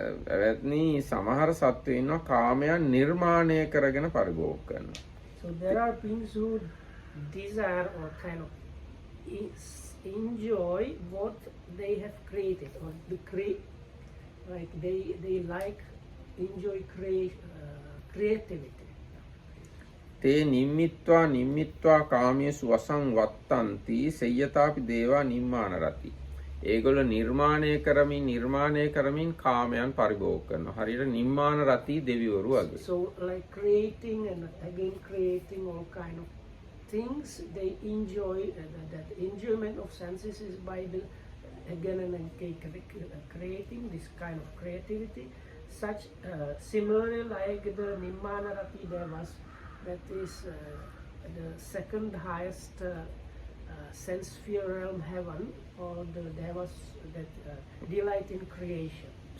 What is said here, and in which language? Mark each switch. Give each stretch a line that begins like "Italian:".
Sinhala: එවත්නි සමහර සත්වෝ ඉන්නවා කාමයන් නිර්මාණය කරගෙන පරිභෝග කරනවා.
English: So there are beings who desire or kind of enjoy what they have created, or like they like enjoy creativity.
Pali: තේ නිම්මිත්වා කාමියසු වසං වත්තන්ති සේයතාපි දේවා නිම්මාන රති.
Sinhala: ඒගොල්ලෝ නිර්මාණය කරමින් කාමයන් පරිභෝග කරනවා. හරියට නිම්මාන රති දෙවිවරු වගේ.
English: So like creating and again creating all kind of things, they enjoy that enjoyment of senses is by the again and again creating this kind of creativity. Such similarly like the Nimmana Rati Devas, that is the second highest sense sphere realm heaven, or the Devas that delight in creation.